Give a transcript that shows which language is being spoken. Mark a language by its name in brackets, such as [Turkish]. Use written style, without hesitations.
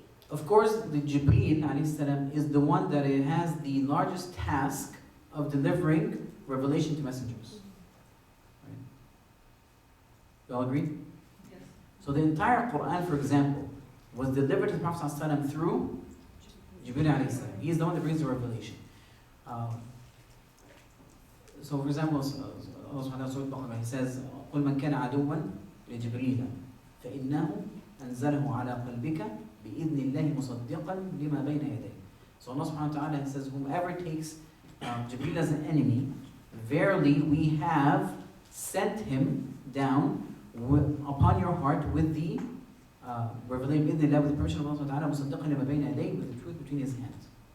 [English] Of course, the Jibreel alayhi salam is the one that has the largest task of delivering revelation to messengers. Right? You all agree? Yes. So the entire Quran, for example, was delivered to the Prophet ﷺ through Jibreel alayhi salam. He is the one that brings the revelation. So for example, Allah subhanahu wa ta'ala says, [Arabic] قُلْ مَنْ كَانَ عَدُوًّا لِجِبْرِيلَ فَإِنَّهُ أَنزَلَهُ عَلَى قَلْبِكَ بِإِذْنِ اللَّهِ مُصَدِّقًا لِمَا بَيْنَ يَدَيْهِ. [English] So Allah subhanahu wa ta'ala says, whomever takes Jibreel as an enemy, verily we have sent him down upon your heart with the revelation with the permission of Allah subhanahu wa ta'ala, [Arabic] مُصَدِّقًا لِمَا بَيْنَ يَدَيْهِ, [English] with the truth between his hands.